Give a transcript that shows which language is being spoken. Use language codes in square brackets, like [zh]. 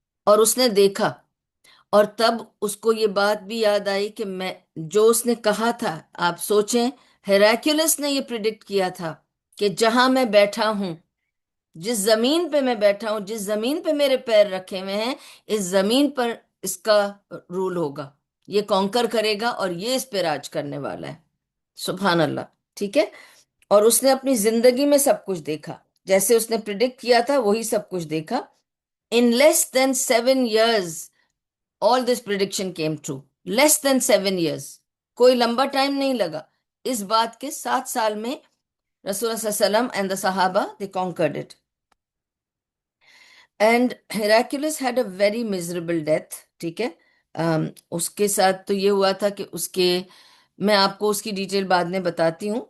[ur] اور اس نے دیکھا، اور تب اس کو یہ بات بھی یاد آئی کہ میں جو اس نے کہا تھا، آپ سوچیں، ہیراکیولس نے یہ پریڈکٹ کیا تھا کہ جہاں میں بیٹھا ہوں، جس زمین پہ میں بیٹھا ہوں، جس زمین پہ میرے پیر رکھے ہوئے ہیں، اس زمین پر اس کا رول ہوگا، یہ کانکر کرے گا اور یہ اس پہ راج کرنے والا ہے. سبحان اللہ. ٹھیک ہے. اور اس نے اپنی زندگی میں سب کچھ دیکھا، جیسے اس نے پریڈکٹ کیا تھا وہی سب کچھ دیکھا. [en] In less than 7 years all this prediction came true. [ur] Less then 7 years. کوئی لمبا ٹائم نہیں لگا. اس بات کے 7 سال میں رسول اللہ صلی اللہ علیہ وسلم [en] and the Sahaba they conquered it. And Heraclius had a very miserable death. [ur] ٹھیک ہے. اس کے ساتھ تو یہ ہوا تھا کہ اس کے، میں آپ کو اس کی ڈیٹیل بعد میں بتاتی ہوں.